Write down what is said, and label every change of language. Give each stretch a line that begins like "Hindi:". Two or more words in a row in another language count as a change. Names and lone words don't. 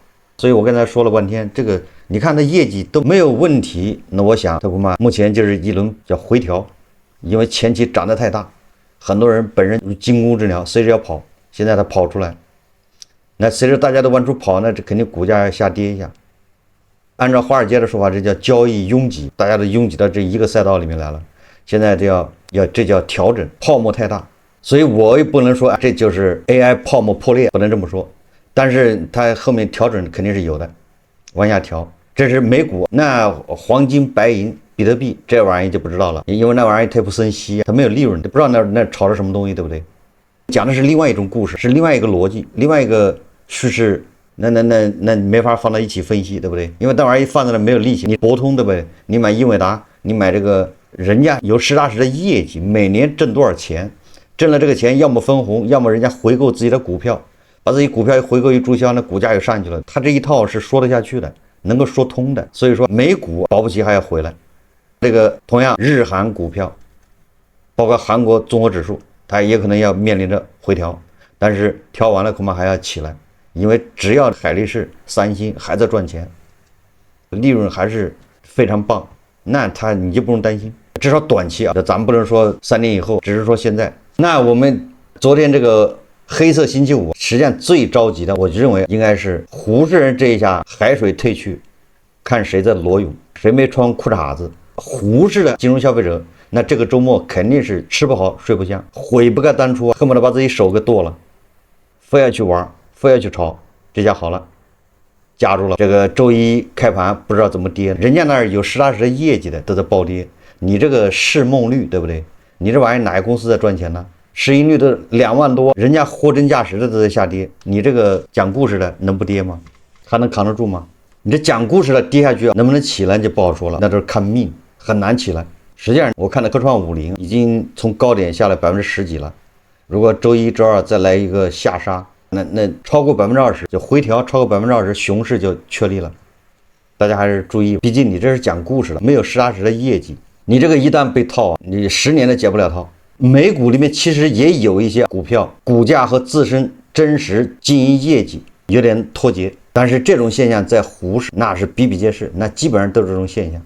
Chinese: 所以我剛才說了半天，這個你看它業績都沒有問題，那我想它恐怕目前就是一輪叫回調，因為前期漲得太大，很多人本身驚弓之鳥，隨時要跑，現在它跑出來，那隨着大家都往出跑，那這肯定股價要下跌一下。按照華爾街的說法，這叫交易擁擠，大家都擁擠到這一個賽道裡面來了。現在這叫調整，泡沫太大，所以我也不能說這就是 AI 泡沫破裂，不能這麼說。但是它後面調整肯定是有的，往下調。這是美股，那黃金、白銀、比特幣這玩意兒就不知道了，因為那玩意兒它也不生息，它沒有利潤，都不知道那炒的什麼東西，對不對？講的是另外一種故事，是另外一個邏輯，另外一個敘事，那沒法放到一起分析，對不對？因為那玩意兒放在那沒有利息，你博通，對不對？你買英偉達，你買這個，人家有實打實的業績，每年掙多少錢，掙了這個錢，要麼分紅，要麼人家回購自己的股票。把自己股票一回購一注銷，那股價又上去了。他這一套是說得下去的，能夠說通的。所以說美股保不齊還要回來。這個同樣日韓股票，包括韓國綜合指數，它也可能要面臨着回調，但是調完了恐怕還要起來，因為只要海力士、三星還在賺錢，利潤還是非常棒，那你就不用擔心。至少短期啊，咱们不能說3年以後，只是說現在。那我們昨天這個黑色星期五，實際上最着急的，我認為應該是胡適人這一下海水退去，看誰在裸泳，誰沒穿褲衩子。胡適的金融消費者，那這個周末肯定是吃不好睡不香，悔不該當初，恨不得把自己手給剁了，非要去玩，非要去炒。這下好了，夾住了。這個周一開盤不知道怎麼跌，人家那兒有實打實的業績的都在暴跌，你這個市夢率對不對？你這玩意兒哪個公司在賺錢呢？市盈率都2萬多，人家貨真價實的都在下跌，你這個講故事的能不跌嗎？還能扛得住嗎？你這講故事的跌下去能不能起来就不好說了，那都是看命，很難起来。實際上我看的科创50已經從高點下来10%幾了，如果周一周二再來一個下杀，那超過20%就回調，超过20%熊市就确立了。大家還是注意，畢竟你這是講故事了，沒有實打實的業績。你這個一旦被套，你10年都解不了套。美股裡面其實也有一些股票，股價和自身真實經營業績有點脫節，但是這種現象在滬市那是比比皆是，那基本上都是這種現象。